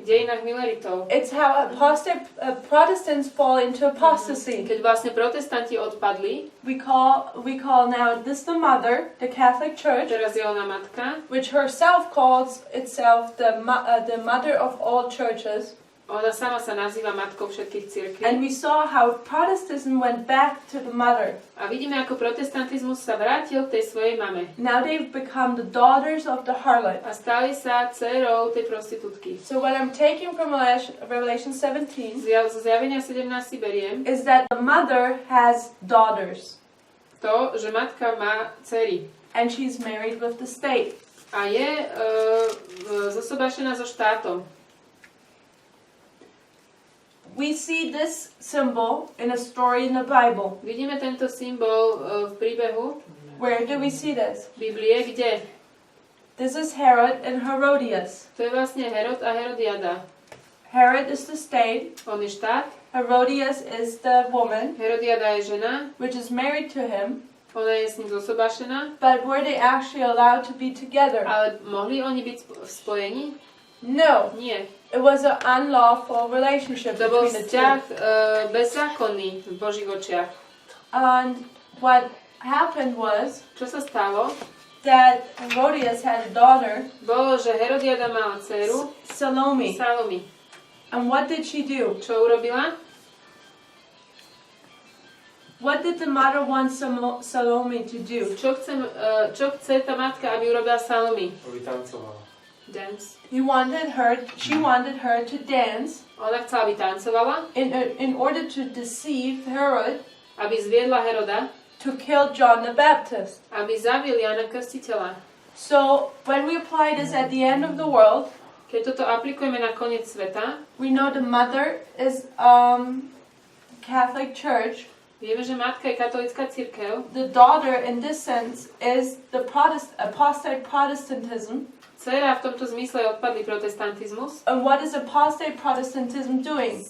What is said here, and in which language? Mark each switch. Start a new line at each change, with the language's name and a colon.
Slovak: V dejinách Mileritov.
English: It's how Protestants fall into apostasy.
Slovak: Keď vlastne protestanti odpadli,
English: we call now this the mother, the Catholic Church.
Slovak: Teraz je ona matka,
English: which herself calls itself the mother of all churches.
Slovak: Ona sama sa nazýva matkou všetkých cirkví.
English: And we saw how Protestantism went back to the mother.
Slovak: A vidíme, ako protestantizmus sa vrátil k tej svojej mame.
English: Now they've become the daughters of the harlot.
Slovak: A stali sa dcerou tej prostitútky.
English: So what I'm taking from Revelation 17
Slovak: Zo zjavenia 17 si beriem
English: is that the mother has daughters.
Slovak: to, že matka má dcery.
English: And she's married with the state.
Slovak: A je zosobášená so štátom.
English: We see this symbol in a story in the Bible.
Slovak: Vidíme tento symbol v príbehu
English: Where do we see this?
Slovak: Biblie, kde?
English: This is Herod and Herodias.
Slovak: To je vlastne Herod a Herodiada.
English: Herod is the state.
Slovak: On je štát,
English: Herodias is the woman,
Slovak: Herodiada je žena,
English: which is married to him.
Slovak: ona je s ním zosobášená,
English: But were they actually allowed to be together?
Slovak: ale mohli oni byť v spojení?
English: No.
Slovak: Nie.
English: It was an unlawful relationship
Slovak: To bol
English: between the
Slovak: vzťah
English: two.
Slovak: bezzákonný v Božích očiach.
English: And what happened was
Slovak: Čo sa stalo?
English: that Herodias had a daughter,
Slovak: Bolo, že Herodiada mala dceru
English: Salome.
Slovak: Salome.
English: And what did she do?
Slovak: Čo urobila?
English: What did the mother want Salome to do?
Slovak: Čo chce tá matka, aby urobila Salome? Aby tancovala.
English: Dance. She wanted her to dance
Slovak: Ona chcela, aby tancovala,
English: in order to deceive Herod
Slovak: aby zviedla Heroda,
English: to kill John the Baptist.
Slovak: aby zabil Jana Krstiteľa.
English: So when we apply this at the end of the world,
Slovak: Keď toto aplikujeme na koniec sveta,
English: we know the mother is Catholic Church.
Slovak: vieme, že matka je katolícka cirkev,
English: The daughter, in this sense, is the apostate Protestantism.
Slovak: dcera v tomto zmysle odpadlý protestantizmus.
English: And what is apostate Protestantism doing?